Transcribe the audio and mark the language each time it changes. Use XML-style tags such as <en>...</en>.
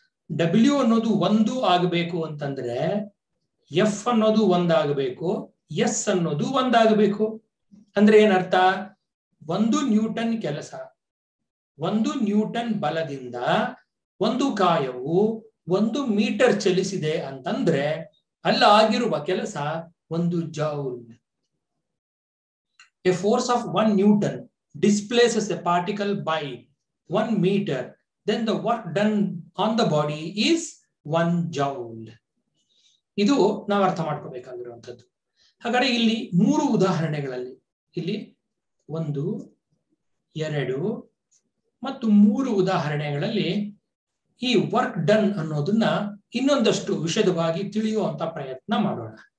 <kn>W ಅನ್ನೋದು 1 ಆಗಬೇಕು ಅಂತಂದ್ರೆ ಎಫ್ ಅನ್ನೋದು 1 ಆಗಬೇಕು, ಎಸ್ ಅನ್ನೋದು 1 ಆಗಬೇಕು. ಅಂದ್ರೆ ಏನರ್ಥ? 1 ನ್ಯೂಟನ್ ಕೆಲಸ, 1 ನ್ಯೂಟನ್ ಬಲದಿಂದ ಒಂದು ಕಾಯವು 1 ಮೀಟರ್ ಚಲಿಸಿದೆ ಅಂತಂದ್ರೆ ಅಲ್ಲಿ ಆಗಿರುವ ಕೆಲಸ 1 joule.</kn> <en>A force of 1 Newton displaces a particle by 1 meter, then the work done on the body is 1 joule.</en> <kn>ಇದು ನಾವು ಅರ್ಥ ಮಾಡ್ಕೋಬೇಕಾಗಿರುವಂಥದ್ದು. ಹಾಗಾದ್ರೆ ಇಲ್ಲಿ 3 ಉದಾಹರಣೆಗಳಲ್ಲಿ, ಇಲ್ಲಿ 1, 2 ಮತ್ತು 3 ಉದಾಹರಣೆಗಳಲ್ಲಿ ಈ ವರ್ಕ್ ಡನ್ ಅನ್ನೋದನ್ನ ಇನ್ನೊಂದಷ್ಟು ವಿಶದವಾಗಿ ತಿಳಿಯುವಂತ ಪ್ರಯತ್ನ ಮಾಡೋಣ.</kn>